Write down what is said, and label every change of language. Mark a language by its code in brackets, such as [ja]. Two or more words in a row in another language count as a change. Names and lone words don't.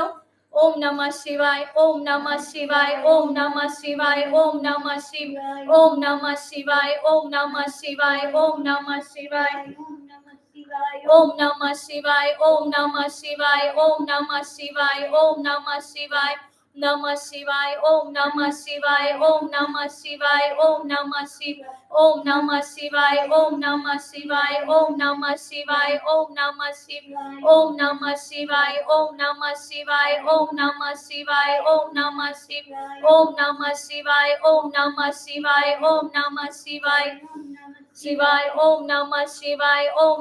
[sa] ઓમ નમઃ શિવાય, ઓમ નમઃ શિવાય, ઓમ નમઃ શિવાય, ઓમ નમઃ શિવાય, ઓમ નમઃ શિવાય, ઓમ નમઃ શિવાય, ઓમ નમઃ શિવાય, ઓમ નમઃ શિવાય, ઓમ નમઃ શિવાય, ઓમ નમઃ શિવાય, ઓમ નમઃ શિવાય, नमः शिवाय ओम नमः शिवाय ओम नमः शिवाय ओम नमः शिव ओम नमः शिवाय ओम नमः शिवाय ओम नमः शिवाय ओम नमः शिव ओम नमः शिवाय ओम नमः शिवाय ओम नमः शिवाय ओम नमः शिव ओम नमः शिवाय ओम नमः शिवाय ओम नमः शिवाय शिवाय ओम नमः शिवाय ओम